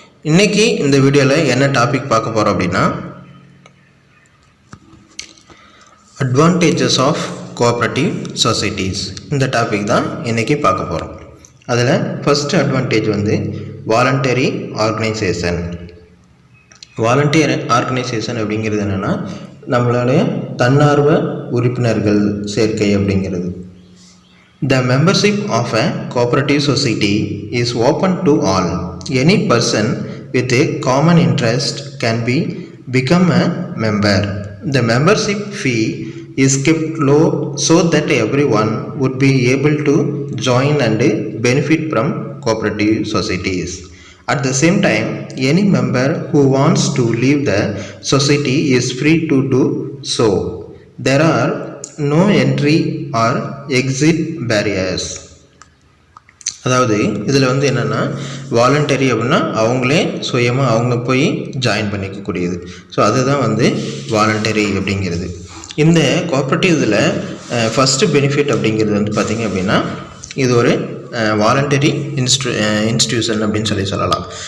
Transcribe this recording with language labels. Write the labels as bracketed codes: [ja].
[ta] இன்றைக்கி இந்த வீடியோவில் என்ன டாபிக் பார்க்க போகிறோம் அப்படின்னா அட்வான்டேஜஸ் ஆஃப் கோஆபரேட்டிவ் சொசைட்டிஸ் இந்த டாபிக் தான் இன்றைக்கி பார்க்க போகிறோம். அதில் ஃபஸ்ட்டு அட்வான்டேஜ் வந்து வாலண்டரி ஆர்கனைசேஷன். வாலண்டரி ஆர்கனைசேஷன் அப்படிங்கிறது என்னென்னா நம்மளுடைய தன்னார்வ உறுப்பினர்கள் சேர்க்கை அப்படிங்கிறது. [en] The membership of a cooperative society is open to all. Any person with a common interest can become a member. The membership fee is kept low so that everyone would be able to join and benefit from cooperative societies. At the same time, any member who wants to leave the society is free to do so. There are no entry or exit barriers. [ta] அதாவது இதில் வந்து என்னென்னா voluntary அப்படின்னா அவங்களே சுயமாக அவங்க போய் join பண்ணிக்கக்கூடியது. So அதுதான் வந்து வாலண்டரி அப்படிங்கிறது. இந்த கோஆபரேட்டிவ் இதில் ஃபஸ்ட்டு பெனிஃபிட் அப்படிங்கிறது வந்து பார்த்திங்க அப்படின்னா இது ஒரு வாலண்டரி இன்ஸ்டியூஷன் அப்படின்னு சொல்லலாம்.